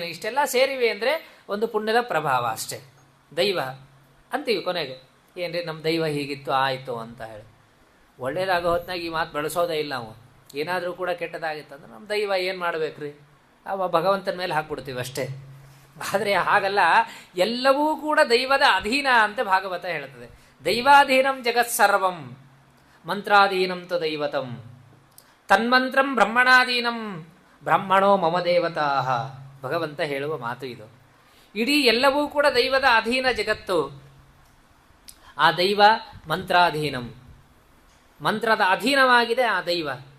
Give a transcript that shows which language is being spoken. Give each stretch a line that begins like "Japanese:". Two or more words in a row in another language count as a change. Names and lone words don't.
Kannada: ಇಷ್ಟೆಲ್ಲ ಸೇರಿವೆ ಅಂದರೆ ಒಂದು ಪುಣ್ಯದ ಪ್ರಭಾವ ಅಷ್ಟೇ. ದೈವ ಅಂತೀವಿ ಕೊನೆಗೆ, ಏನ್ರಿ ನಮ್ಮ ದೈವ ಹೀಗಿತ್ತು ಆಯಿತು ಅಂತ ಹೇಳಿ. ಒಳ್ಳೇದಾಗೋ ಹೊತ್ತಿನಾಗ ಈ ಮಾತು ಬಳಸೋದೇ ಇಲ್ಲ ನಾವು. ಏನಾದರೂ ಕೂಡ ಕೆಟ್ಟದಾಗಿತ್ತಂದ್ರೆ ನಮ್ಮ ದೈವ ಏನು ಮಾಡಬೇಕ್ರಿ, ಅವ ಭಗವಂತನ ಮೇಲೆ ಹಾಕ್ಬಿಡ್ತೀವಿ ಅಷ್ಟೇ. ಆದರೆ ಹಾಗಲ್ಲ, ಎಲ್ಲವೂ ಕೂಡ ದೈವದ ಅಧೀನ ಅಂತ ಭಾಗವತ ಹೇಳ್ತದೆ.
Sanskrit: ದೈವಾಧೀನಂ ಜಗತ್ಸರ್ವಂ ಮಂತ್ರಾಧೀನಂ ತು ದೈವತಂ ತನ್ಮಂತ್ರಂ ಬ್ರಹ್ಮಣಾಧೀನಂ ಬ್ರಹ್ಮಣೋ ಮಮ ದೇವತಾ.
Kannada: ಭಗವಂತ ಹೇಳುವ ಮಾತು ಇದು. ಇಡೀ ಎಲ್ಲವೂ ಕೂಡ ದೈವದ ಅಧೀನ ಜಗತ್ತು. ಆ ದೈವ ಮಂತ್ರಾಧೀನಂ, ಮಂತ್ರದ ಅಧೀನವಾಗಿದೆ ಆ ದೈವ.